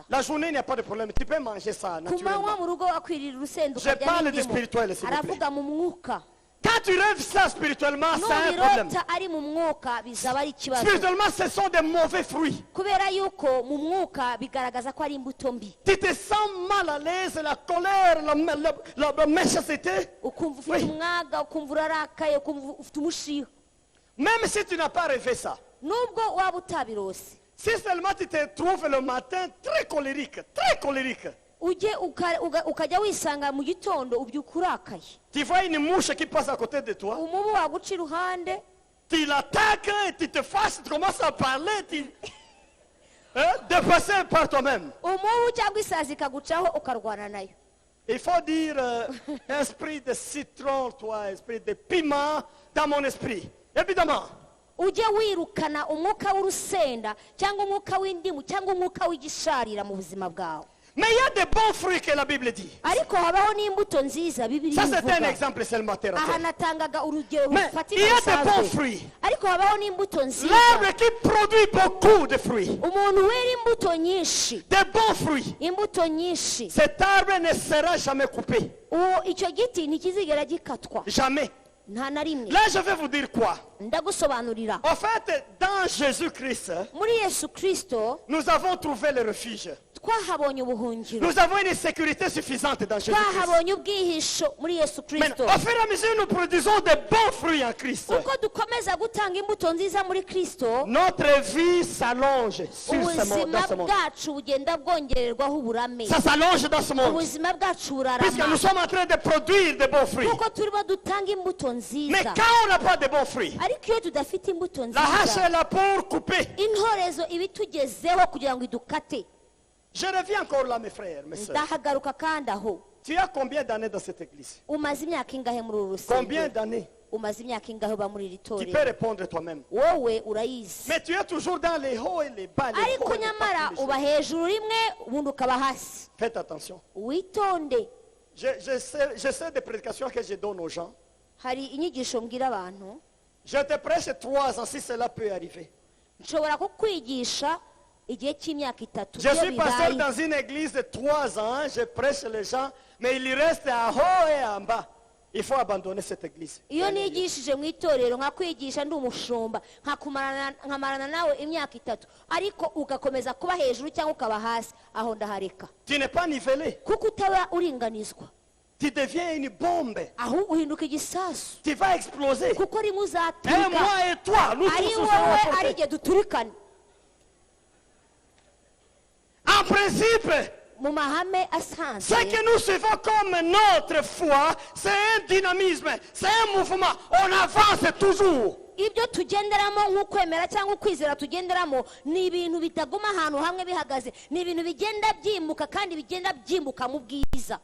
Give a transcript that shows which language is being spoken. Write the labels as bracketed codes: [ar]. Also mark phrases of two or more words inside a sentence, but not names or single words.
[fr] La journée, il n'y a pas de problème. Tu peux manger ça [rw] ku manywa [fr] naturellement. [rw] mu rugo wakwirira urusenda [fr] Je [rw] ukarya [fr] parle de [rw] n'indimu [fr] spirituel, s'il vous plaît. [rw] aravuga mu mwuka [fr] Quand tu rêves ça spirituellement, c'est un problème. [rw] nubirota ari mu mwuka bizaba ari ikibazo [fr] Spirituellement, ce sont des mauvais fruits. [rw] kubera yuko mu mwuka bigaragaza ko ari imbuto mbi [fr] Tu te sens mal à l'aise, la colère, la méchanceté. [rw] ukumva ufite [fr] Oui. [rw] umwaga ukumva urarakaye ukumva ufite umushiha [fr] Même si tu n'as pas rêvé ça. [rw] nubwo waba utabirose [fr] Si seulement tu te trouves le matin très colérique, [rw] ujye ukajya wisanga mu gitondo ubyuka urakaye [fr] tu vois une mouche qui passe à côté de toi, [rw] umubu waguca iruhande [fr] tu l'attaques, tu te fâches, tu commences à parler, dépasser par toi-même. [rw] umubu cyangwa isazi ikagucaho ukarwana nayo [fr] Il faut dire esprit de citron, toi, esprit de piment dans mon esprit. Évidemment, [rw] ujye wirukana umwuka w'urusenda cyangwa umwuka w'indimu cyangwa umwuka w'igisharira mu buzima bwawe. [fr] Mais il y a des bons fruits que la Bible dit. [rw] ariko habaho n'imbuto nziza Bibiliya [fr] Ça, c'est un [rw] ivuga. [fr] exemple seulement terre à [rw] aha [fr] terre. [rw] natangaga urugero [fr] Mais il y [rw] rufatika [fr] a des bons [rw] rusanzwe, [fr] fruits. [rw] ariko habaho n'imbuto nziza. [fr] L'arbre qui produit beaucoup de fruits. [rw] umuntu wera imbuto nyinshi, [fr] Des bons fruits. [rw] imbuto nyinshi, [fr] Cet arbre ne sera jamais coupé. [rw] uwo icyo giti ntikizigera gikatwa [fr] Jamais. [rw] nta na rimwe. [fr] Là, je vais vous dire quoi. [rw] ndagusobanurira, [fr] En fait, dans Jésus-Christ, [rw] muri Yesu Kristo [fr] nous avons trouvé le refuge. [rw] twahabonye ubuhungiro, [fr] Nous avons une sécurité suffisante dans Jésus-Christ. [rw] twahabonye ubwihisho muri Yesu Kristo. [fr] Maintenant, au fur et à mesure, nous produisons de bons fruits en Christ. [rw] uko dukomeza gutanga imbuto nziza muri Kristo, [fr] Notre vie s'allonge sur ce monde, [rw] ubuzima [fr] dans ce monde. [rw] bwacu bugenda bwongererwaho uburame, [fr] Ça s'allonge dans ce monde. [rw] ubuzima bwacu [fr] Puisque nous [rw] burarama [fr] sommes en train de produire de bons fruits. [rw] kuko turimo dutanga imbuto [fr] Mais [rw] nziza. [fr] quand on n'a pas de bons fruits, [rw] ariko iyo tudafite imbuto [fr] la hache [rw] nziza, [fr] est là pour couper. [rw] intorezo iba itugezeho kugira ngo idukate. [fr] Je reviens encore là, mes frères, mes soeurs. [rw] ndahagaruka kandi aho, [fr] Tu as combien d'années dans cette église? [rw] umaze imyaka ingahe muri uru [fr] Combien [rw] rusengero? [fr] d'années? [rw] umaze imyaka ingahe uba muri iri [fr] Tu peux [rw] torero? [fr] répondre toi-même. [rw] wowe urayizi, [fr] Mais tu es toujours dans les hauts et les bas. Les [rw] ariko [fr] hauts et les bas, [rw] nyamara [fr] tous les [rw] uba [fr] jours. [rw] hejuru rimwe ubundi ukaba hasi. [fr] Faites attention. [rw] witonde. [fr] Je sais des prédications que je donne aux gens. [rw] hari inyigisho mbwira abantu, [fr] Je te prêche 3 ans si cela peut arriver. [rw] nshobora kukwigisha igihe cy'imyaka 3 [fr] Je [rw] iyo [fr] suis pasteur [rw] bibaye. [fr] dans une église de 3 ans. Je prêche les gens, mais il reste en haut et en bas. Il faut abandonner cette église. [rw] iyo nigishije mu itorero nkakwigisha ndi umushumba nkamarana nawe imyaka 3, ariko ugakomeza kuba hejuru cyangwa ukaba hasi, aho ndahareka. [fr] Tu n'es pas nivelé. [rw] kuko utaba uringanizwa, [fr] Tu deviens une bombe. [rw] aho uhinduka igisasu, [fr] Tu vas exploser. [rw] kuko rimwe [fr] Et [rw] uzaturika, [fr] moi et toi, nous [rw] ari [fr] tous nous [rw] wowe [fr] serons [rw] ari [fr] emportés. [rw] igihe duturikana. [fr] En principe, [rw] mu mahame [fr] ce [rw] asanzwe, [fr] que nous suivons comme notre foi, c'est un dynamisme, c'est un mouvement. On avance toujours. [rw] ibyo tugenderamo nk'ukwemera cyangwa ukwizera tugenderamo ni ibintu bitaguma ahantu hamwe bihagaze, ni ibintu bigenda byimuka kandi bigenda byimbuka mu bwiza.